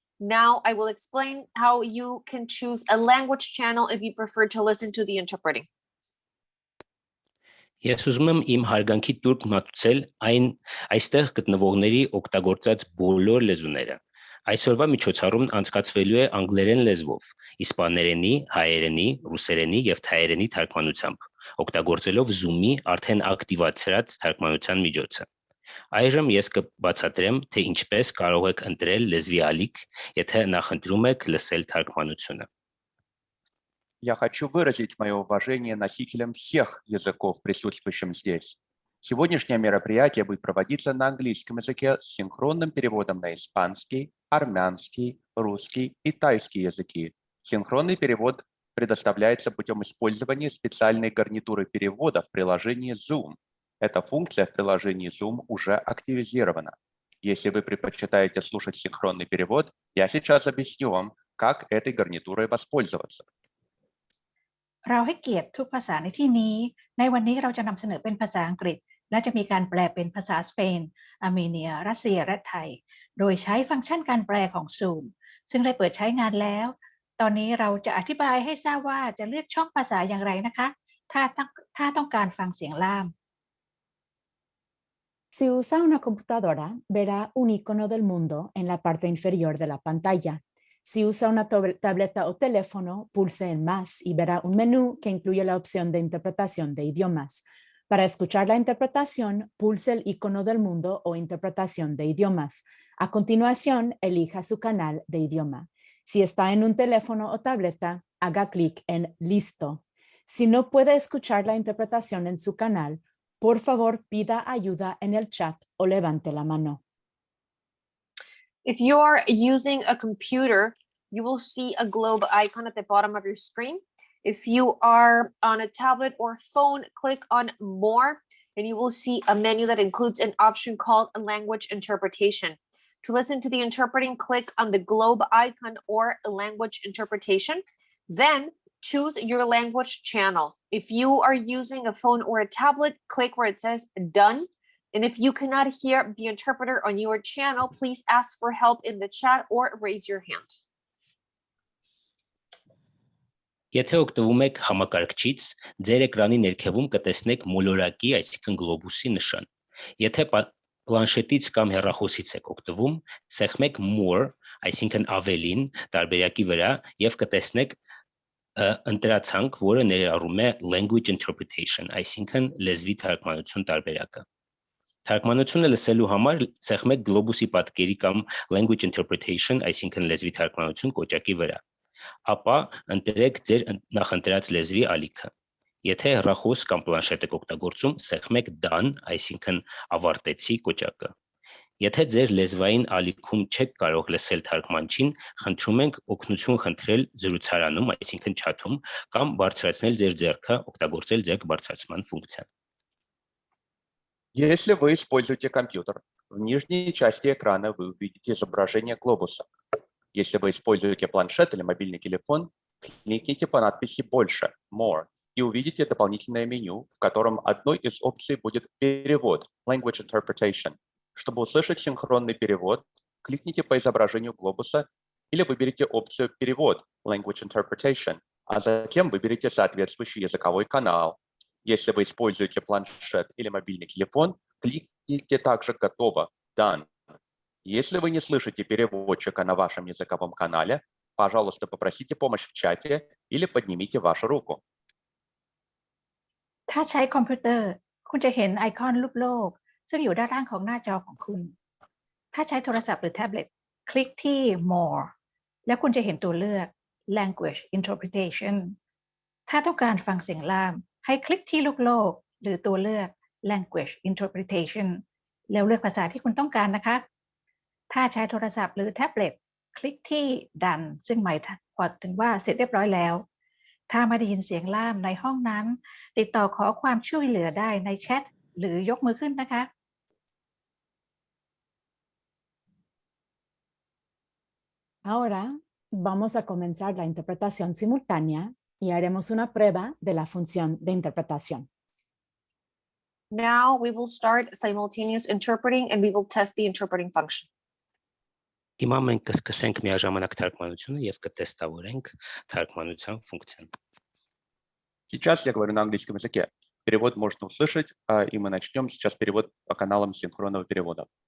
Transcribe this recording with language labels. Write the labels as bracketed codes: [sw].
[en] Now I will explain how you can choose a language channel if you prefer to listen to the interpreting. [hy] Ես ուզում եմ իմ հարգանքի տուրք մատուցել այստեղ գտնվողների օգտագործած բոլոր լեզուները։ Այսօրվա միջոցառումն անցկացվելու է անգլերեն լեզվով, իսպաներենի, հայերենի, ռուսերենի եւ թայերենի թարգմանությամբ, օգտագործելով Zoom-ի արդեն ակտիվացրած թարգմանության միջոցը։ Այժմ ես կբացատրեմ, թե ինչպես կարող եք ընտրել լեզվի ալիք, եթե նախընտրում եք լսել թարգմանությունը։ [ru] Я хочу выразить мое уважение носителям всех языков, присутствующим здесь. Сегодняшнее мероприятие будет проводиться на английском языке с синхронным переводом на испанский, армянский, русский и тайский языки. Синхронный перевод предоставляется путем использования специальной гарнитуры перевода в приложении Zoom. Эта функция в приложении Zoom уже активизирована. Если вы предпочитаете слушать синхронный перевод, я сейчас объясню вам, как этой гарнитурой воспользоваться. [th] เราให้เกียรติทุกภาษาในที่นี้ในวันนี้เราจะนำเสนอเป็นภาษาอังกฤษและจะมีการแปลเป็นภาษาสเปนอาร์เมเนียรัสเซียและไทยโดยใช้ฟังก์ชันการแปลของ Zoom ซึ่งได้เปิดใช้งานแล้วตอนนี้เราจะอธิบายให้ทราบว่าจะเลือกช่องภาษาอย่างไรนะคะถ้าต้องการฟังเสียงล่าม [es] Si usa una computadora, verá un icono del mundo en la parte inferior de la pantalla. Si usa una tableta o teléfono, pulse en más y verá un menú que incluye la opción de interpretación de idiomas. Para escuchar la interpretación, pulse el icono del mundo o interpretación de idiomas. A continuación, elija su canal de idioma. Si está en un teléfono o tableta, haga clic en Listo. Si no puede escuchar la interpretación en su canal, por favor, pida ayuda en el chat o levante la mano. [en] If you are using a computer, you will see a globe icon at the bottom of your screen. If you are on a tablet or phone, click on More, and you will see a menu that includes an option called Language Interpretation. To listen to the interpreting, click on the globe icon or Language Interpretation. Then choose your language channel. If you are using a phone or a tablet, click where it says Done. And if you cannot hear the interpreter on your channel, please ask for help in the chat or raise your hand. [hy] Եթե օգտվում եք համակարգչից, ձեր էկրանի ներքևում կտեսնեք մոլորակի, այսինքն գլոբուսի նշան։ Եթե պլանշետից կամ հեռախոսից եք օգտվում, սեղմեք More, այսինքն ավելին, տարբերակի վրա եւ կտեսնեք ընտրացանք, որը ներառում է Language Interpretation, այսինքն լեզվի թարգմանություն տարբերակը։ Թարգմանությունը լսելու համար սեղմեք գլոբուսի պատկերի կամ Language Interpretation, այսինքն լեզվի թարգմանություն կոճակի վրա, ապա ընտրեք ձեր նախընտրած լեզվի ալիքը։ Եթե հեռախոս կամ պլանշետ եք օգտագործում, սեղմեք Done, այսինքն ավարտեցի կոճակը։ Եթե ձեր լեզվային ալիքում չեք կարող լսել թարգմանչին, խնդրում ենք օգնություն խնդրել զրուցարանում, այսինքն չաթում, կամ բարձրացնել ձեր ձեռքը, օգտագործել ձեռք բարձրացման ֆունկցիան։ [ru] Если вы используете компьютер, в нижней части экрана вы увидите изображение глобуса. Если вы используете планшет или мобильный телефон, кликните по надписи «Больше» More и увидите дополнительное меню, в котором одной из опций будет перевод Language Interpretation. Чтобы услышать синхронный перевод, кликните по изображению глобуса или выберите опцию «Перевод» Language Interpretation, а затем выберите соответствующий языковой канал. Если вы используете планшет или мобильный телефон, кликните также «Готово» Done. Если вы не слышите переводчика на вашем языковом канале, пожалуйста, попросите помощь в чате или поднимите вашу руку. [th] ถ้าใช้คอมพิวเตอร์คุณจะเห็นไอคอนรูปโลกซึ่งอยู่ด้านล่างของหน้าจอของคุณถ้าใช้โทรศัพท์หรือแท็บเล็ตคลิกที่ More แล้วคุณจะเห็นตัวเลือก Language Interpretation ถ้าต้องการฟังเสียงล่ามให้คลิกที่ลูกโลกหรือตัวเลือก Language Interpretation แล้วเลือกภาษาที่คุณต้องการนะคะ ถ้าใช้โทรศัพท์หรือแท็บเล็ตคลิกที่ Done ซึ่งหมายถึงว่าเสร็จเรียบร้อยแล้วถ้าไม่ได้ยินเสียงล่ามในห้องนั้นติดต่อขอความช่วยเหลือได้ในแชทหรือยกมือขึ้นนะคะ [es] Ahora vamos a comenzar la interpretación simultánea y haremos una prueba de la función de interpretación. [en] Now we will start simultaneous interpreting and we will test the interpreting function. [hy] Հիմա մենք կսկսենք միաժամանակ թարգմանությունը եւ կտեստավորենք թարգմանության ֆունկցիան։ [ru] Сейчас я говорю на английском языке. Перевод можно услышать, и мы начнем сейчас перевод по каналам синхронного перевода.